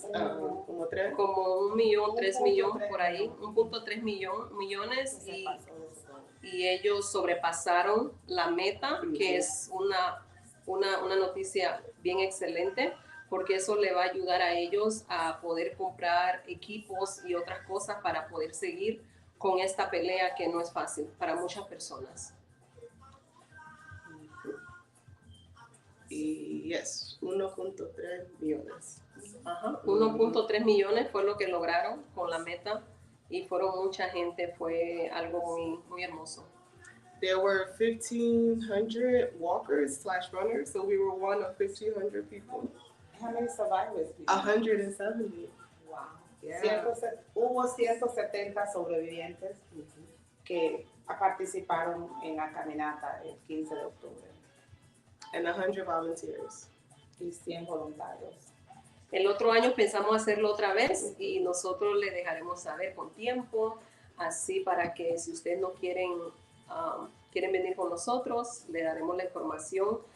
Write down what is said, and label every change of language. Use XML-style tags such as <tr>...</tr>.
<es>como 1 millón, 3 millones por ahí, 1.3 millones, y ellos sobrepasaron la meta, que es una noticia bien excelente, porque eso le va a ayudar a ellos a poder comprar equipos y otras cosas para poder seguir con esta pelea que no es fácil para muchas personas. Y yes, 1.3 millones. Ajá, 1.3 millones fue lo que lograron con la meta y fueron mucha gente, fue algo muy, muy hermoso.</es> <en>There were 1,500 walkers slash runners, so we were one of 1,500 people. How many survivors? 170. Wow. Yeah.</en> <es>Hubo 170 sobrevivientes que participaron en la caminata el 15 de octubre.</es> <en>And 100 volunteers.</en> <es>Y 100 voluntarios. El otro año pensamos hacerlo otra vez y nosotros le dejaremos saber con tiempo, así para que si ustedes no quieren venir con nosotros, le daremos la información.</es>